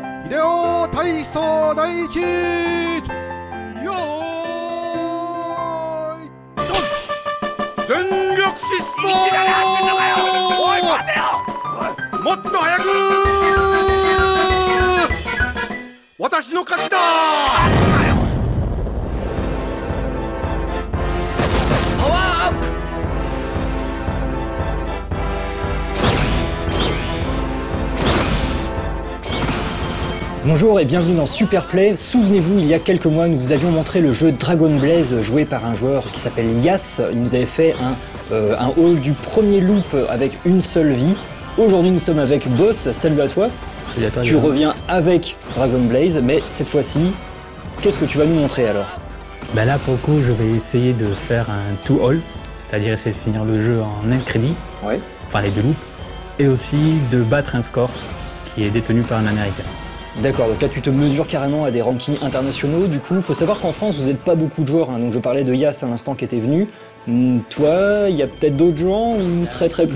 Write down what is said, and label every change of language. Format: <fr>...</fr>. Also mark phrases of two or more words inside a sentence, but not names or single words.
<ja>ネオ体操第一よーいドン全力疾走もっと早く私の勝ちだパワーアップ</ja> <fr>Bonjour et bienvenue dans Superplay. Souvenez-vous, il y a quelques mois, nous vous avions montré le jeu Dragon Blaze joué par un joueur qui s'appelle Yas. Il nous avait fait un haul du premier loop avec une seule vie. Aujourd'hui, nous sommes avec Boss. Salut à toi. Salut à toi. Tu reviens avec Dragon Blaze, mais cette fois-ci, qu'est-ce que tu vas nous montrer alors? Ben là, pour le coup, je vais essayer de faire un two-all, c'est-à-dire essayer de finir le jeu en un crédit, enfin les deux loops, et aussi de battre un score qui est détenu par un Américain. D'accord, donc là tu te mesures carrément à des rankings internationaux. Du coup, il faut savoir qu'en France, vous n'êtes pas beaucoup de joueurs. Hein. Donc je parlais de Yas à l'instant qui était venu. Toi, il y a peut-être d'autres gens ou très peu?</fr>